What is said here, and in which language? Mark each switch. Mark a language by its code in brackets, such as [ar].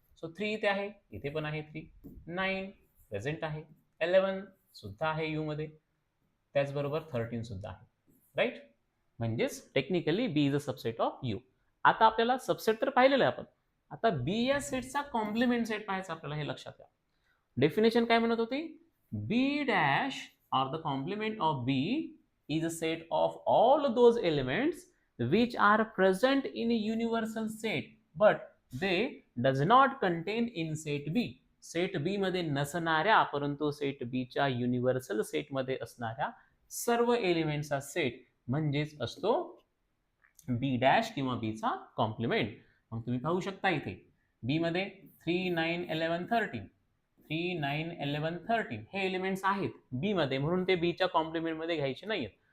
[mr] So 3 इथे आहे, इथे पण आहे 3, 9 प्रेझेंट आहे, 11 सुद्धा आहे यू मध्ये, त्याचबरोबर 13 सुद्धा आहे. राईट? म्हणजेच technically [en] B is a subset of U. [mr] आता आपल्याला सबसेट तर पाहिलेलं आहे आपण. आता बी या सेटचा कॉम्प्लिमेंट सेट पाहायचा आपल्याला, हे लक्षात घ्या. डेफिनेशन काय म्हणत होती? [en] B dash or the complement of B is a set of all those elements which are present in a universal set but they does not contain in set B. [mr] Set बी मध्ये नसणाऱ्या परंतु सेट बी च्या universal set मध्ये असणाऱ्या सर्व एलिमेंटचा set म्हणजेच असतो बी dash किंवा बी चा कॉम्प्लिमेंट. मग तुम्ही पाहू शकता इथे बी मध्ये 3, 9, 11, 13 3, 9, 11, 13 हे एलिमेंट्स आहेत बी मध्ये, म्हणून ते बीच्या कॉम्प्लिमेंट मध्ये घ्यायचे नाहीत.